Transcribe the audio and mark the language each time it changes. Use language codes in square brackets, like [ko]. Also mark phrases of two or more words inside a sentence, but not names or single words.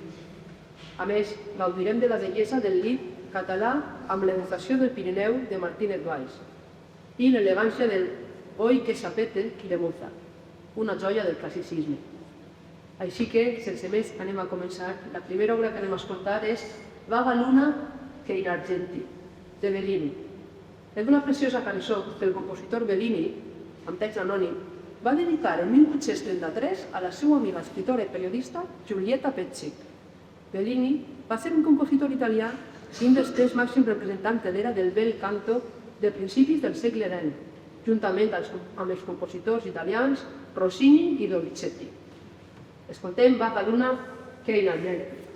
[ca] A més, gaudirem de la bellesa del lied català amb l'evocació del Pirineu de Martínez Valls i l'elegància del Oi que sapete de Mozart, una joia del classicisme. Així que, sense més, anem a començar. La primera obra que anem a escoltar és Vaga luna che in argenti, de Bellini. És una preciosa cançó que el compositor Bellini, amb text anònim, va dedicar en 1833 a la seva amiga escritora i periodista Giulietta Pecci. Bellini va ser un compositor italià i un dels tres màxims representants de l'era del [it] bel canto [ca] de principis del segle XX, juntament amb els compositors italians Rossini i Donizetti. Escoltem Vaga luna che in argenti.